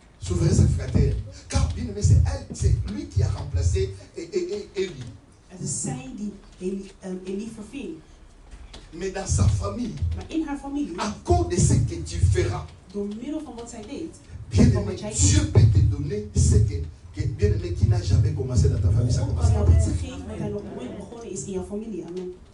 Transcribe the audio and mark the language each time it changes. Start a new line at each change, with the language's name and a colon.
French: Souverain sacrificateur. Car bien aimé, c'est lui qui a remplacé Élie.
Dutch: Het is zij die Élie verving.
French: Mais dans sa famille.
Dutch: Maar in haar familie.
French: À cause de ce que tu feras.
Dutch: Door middel van wat zij deed.
French: Bien aimé, Dieu peut te donner ce que bien aimé qui n'a jamais commencé dans ta famille. Ça commence.
Dutch: God kan het geven wat hij nog nooit begonnen is in jouw familie. Amen.